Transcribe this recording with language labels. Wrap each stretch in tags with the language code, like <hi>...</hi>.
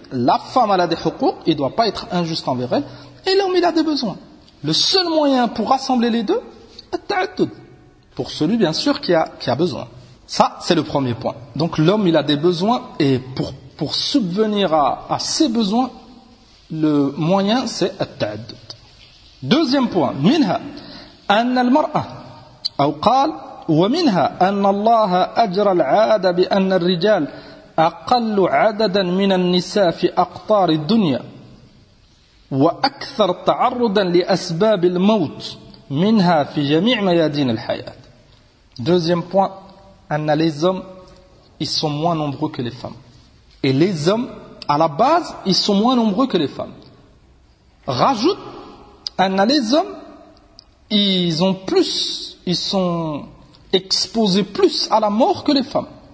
<fr>La femme elle a des</fr> <ar>حقوق,</ar> <fr>il ne doit pas être injuste envers elle, et l'homme il a des besoins. Le seul moyen pour rassembler les deux, التعدد, pour celui bien sûr qui a besoin. Ça c'est le premier point. Donc l'homme il a des besoins, et pour subvenir à ses besoins, le moyen c'est التعدد.</fr> <ar>Deuxième point, منها أن المرأة أو قال ومنها أن الله أجر العادة بأن الرجال أقل عددا من النساء في أقطار الدنيا وأكثر تعرضا لأسباب الموت منها في جميع ميادين الحياة.</ar> <fr>Deuxième point,</fr> <ar>أن</ar> <fr>les hommes ils sont moins nombreux que les femmes, et les hommes à la base, ils sont moins nombreux que les femmes. Rajoute, les hommes, ils ont plus, ils sont exposés plus à la mort que les femmes.</fr>